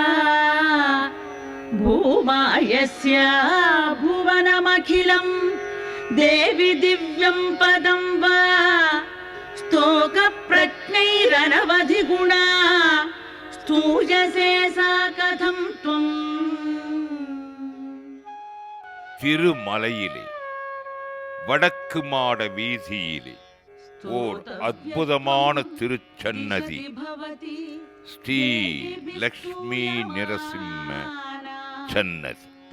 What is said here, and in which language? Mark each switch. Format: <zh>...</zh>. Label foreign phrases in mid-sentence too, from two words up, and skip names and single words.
<sa>भूमायस्या भुवनमखिलं देवि दिव्यं पदं वा स्तोकप्रज्ञैरनवधिगुणा स्तूयसे सा कथं त्वम्।</sa> <ta>திருமலையிலே வடக்கு மாட வீதியிலே ஓர் அற்புதமான திருச்சன்னதி ஸ்ரீ லக்ஷ்மி நரசிம்ம சன்னதி.</ta>